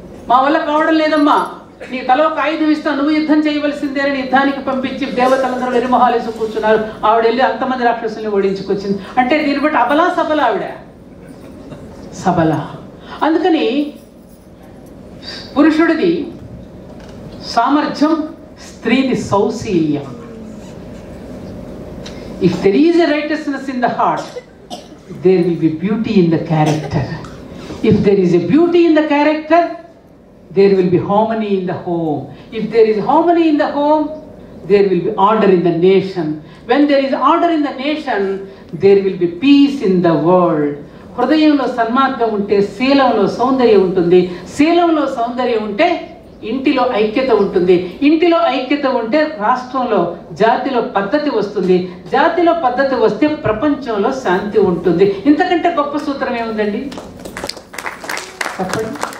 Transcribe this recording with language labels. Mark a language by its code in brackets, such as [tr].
[te] మా వల్ల కావడం లేదమ్మా, నీ తల ఒక ఆయుధం ఇస్తాను, నువ్వు యుద్ధం చేయవలసిందే అని యుద్ధానికి పంపించి దేవతలందరూ వెరిమొహాలేసి కూర్చున్నారు. ఆవిడ వెళ్ళి అంతమంది రాక్షసుల్ని ఓడించుకొచ్చింది. అంటే దీన్ని బట్టి అబలా సబల ఆవిడ. సబల. అందుకని పురుషుడిది సామర్థ్యం, స్త్రీది సౌశీల్యం. [en] If there is a righteousness in the heart, there will be beauty in the character. If there is a beauty in the character, there will be harmony in the home. If there is harmony in the home, there will be order in the nation. When there is order in the nation, there will be peace in the world. [te] హృదయంలో సన్మార్గం ఉంటే శీలంలో సౌందర్యం ఉంటుంది. శీలంలో సౌందర్యం ఉంటే ఇంటిలో ఐక్యత ఉంటుంది. ఇంటిలో ఐక్యత ఉంటే రాష్ట్రంలో, జాతిలో పద్ధతి వస్తుంది. జాతిలో పద్ధతి వస్తే ప్రపంచంలో శాంతి ఉంటుంది. ఇంతకంటే గొప్ప సూత్రం ఏముందండి? చెప్పండి.